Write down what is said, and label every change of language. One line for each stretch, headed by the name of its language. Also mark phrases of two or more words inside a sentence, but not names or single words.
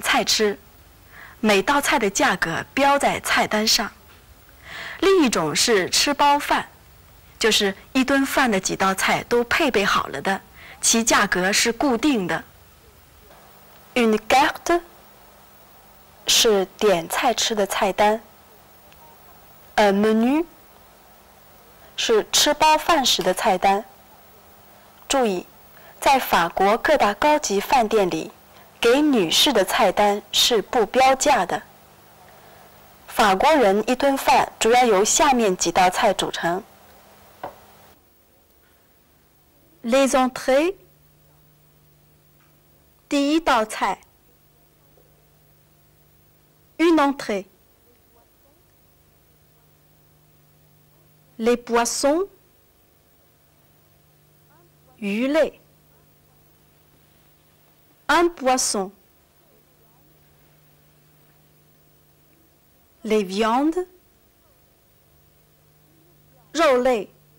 Chinese: 菜吃，每道菜的价格标在菜单上；另一种是吃包饭，就是一顿饭的几道菜都配备好了的，其价格是固定的。
French: Une carte
Chinese: 是点菜吃的菜单。
French: Un menu
Chinese: 是吃包饭时的菜单。注意，在法国各大高级饭店里，给女士的菜单是不标价的。法国人一顿饭主要由下面几道菜组成 ：
French: les entrées
Chinese: 第一道菜 ，une
French: entrée。les poissons 鱼类 un poisson les viandes 肉类